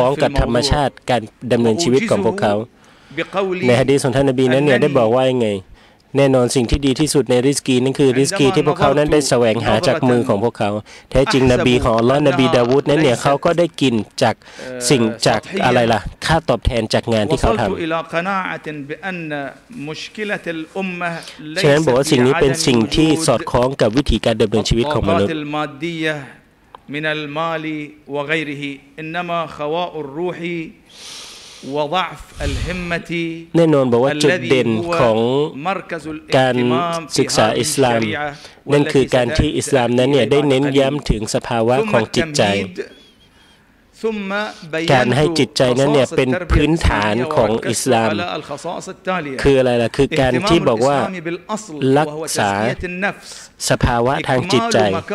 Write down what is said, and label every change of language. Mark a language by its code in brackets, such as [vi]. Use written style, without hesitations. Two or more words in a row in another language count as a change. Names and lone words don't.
[th] องกับธรรมชาติการดำเนินชีวิตของพวกเขาในหะดีษของท่านนบีนั้นเนี่ยได้บอกว่ายังไงแน่นอนสิ่งที่ดีที่สุดในริสกีนั่นคือริสกีที่พวกเขานั้นได้แสวงหาจากมือของพวกเขาแท้จริงนบีของอัลลอฮ์นบีดาวูดนั้นเนี่ยเขาก็ได้กินจากสิ่งจากอะไรล่ะค่าตอบแทนจากงานที่เขาทำฉะนั้นบอกว่าสิ่งนี้เป็นสิ่งที่สอดคล้องกับวิธีการดำเนินชีวิตของมนุษย์ [ar] من المال وغيره إنما خواء الروح وضعف الهمة [th] แน่นอนบอกว่าจุดเด่นของการศึกษาอิสลามนั่นคือการที่อิสลามนั้นเนี่ยได้เน้นย้ำถึงสภาวะของจิตใจการให้จิตใจนั้นเนี่ยเป็นพื้นฐานของอิสลามคืออะไรล่ะคือการที่บอกว่ารักษาสภาวะทางจิตใจ